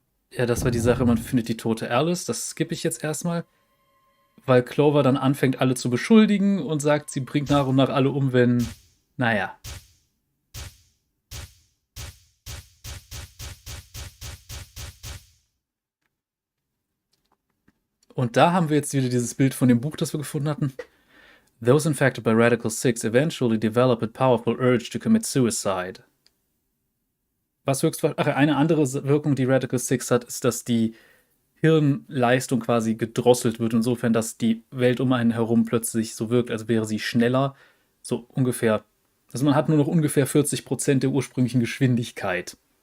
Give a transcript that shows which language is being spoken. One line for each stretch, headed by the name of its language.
German: Ja, das war die Sache, man findet die tote Alice. Das skippe ich jetzt erstmal, weil Clover dann anfängt, alle zu beschuldigen und sagt, sie bringt nach und nach alle um, wenn. Naja. Und da haben wir jetzt wieder dieses Bild von dem Buch, das wir gefunden hatten.
English: Those infected by Radical Six eventually develop a powerful urge to commit suicide.
German: Was höchstwahrscheinlich. Ach, eine andere Wirkung, die Radical Six hat, ist, dass die Hirnleistung quasi gedrosselt wird, insofern, dass die Welt um einen herum plötzlich so wirkt, als wäre sie schneller. So ungefähr. Also man hat nur noch ungefähr 40% der ursprünglichen Geschwindigkeit.